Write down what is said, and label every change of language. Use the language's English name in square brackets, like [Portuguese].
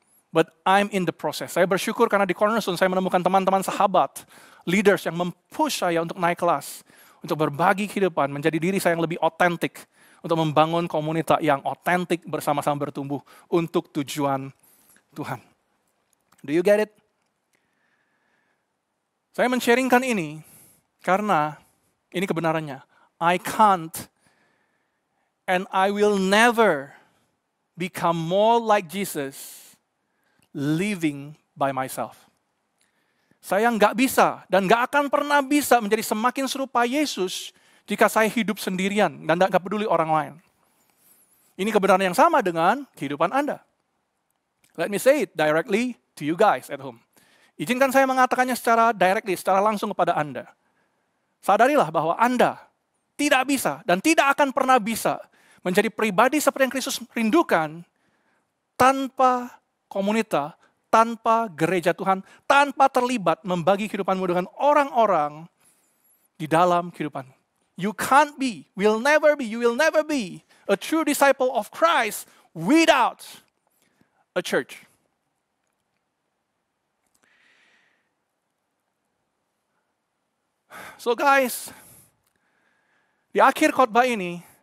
[English] But I'm in the process. [Indonesian] Saya bersyukur karena di Cornerstone saya menemukan teman-teman sahabat, leaders yang mempush saya untuk naik kelas, untuk berbagi kehidupan, menjadi diri saya yang lebih otentik, untuk membangun komunitas yang otentik bersama-sama bertumbuh untuk tujuan Tuhan. [English] Do you get it? [Indonesian] Saya men-sharingkan ini karena ini kebenarannya. [English] I can't and I will never become more like Jesus living by myself. [Indonesian] Saya nggak bisa dan nggak akan pernah bisa menjadi semakin serupa Yesus jika saya hidup sendirian dan nggak peduli orang lain. Ini kebenaran yang sama dengan kehidupan Anda. [English] Let me say it directly to you guys at home. [Indonesian] Izinkan saya mengatakannya secara langsung kepada Anda. Sadarilah bahwa Anda tidak bisa dan tidak akan pernah bisa menjadi pribadi seperti yang Kristus rindukan tanpa komunitas, tanpa gereja Tuhan, tanpa terlibat membagi kehidupanmu dengan orang-orang di dalam kehidupanmu. [English] You can't be, you will never be a true disciple of Christ without a church. So guys, [Indonesian] di akhir khotbah ini,